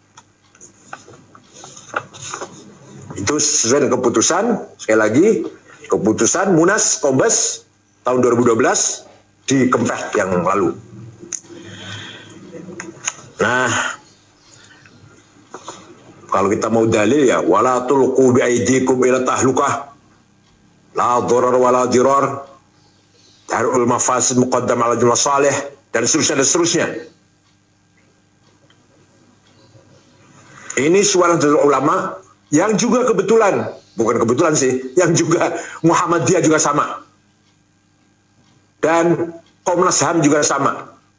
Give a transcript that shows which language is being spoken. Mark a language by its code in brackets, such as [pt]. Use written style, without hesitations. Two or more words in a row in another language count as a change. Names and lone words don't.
[id] Itu sesuai dengan keputusan, sekali lagi, keputusan Munas Kombes tahun 2012 di Kempeh yang lalu. Nah, kalau kita mau dalil ya, [ar] ولا تلقوا بأيديكم إلى التهلكة، لا ضرر ولا ضرار، درء المفاسد مقدم على جلب المصالح, [id] dan seterusnya dan seterusnya. Ini suara dari ulama yang juga kebetulan, bukan kebetulan sih, yang juga Muhammadiyah juga sama. Dan Komnas HAM juga sama.